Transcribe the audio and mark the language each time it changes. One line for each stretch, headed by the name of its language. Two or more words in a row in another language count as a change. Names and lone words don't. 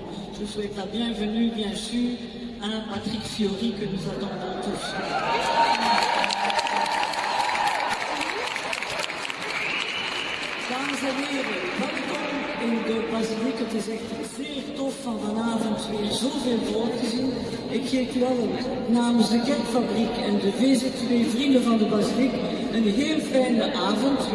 French: Je vous souhaite la bienvenue, bien sûr, à Patrick Fiori que nous attendons tous.
Dutch: Dames en heren, welkom in de basiliek. Het is echt zeer tof van vanavond weer zoveel volk te zien. Ik geef u allen namens de Kerkfabriek en de VZW Vrienden van de Basiliek een heel fijne avond.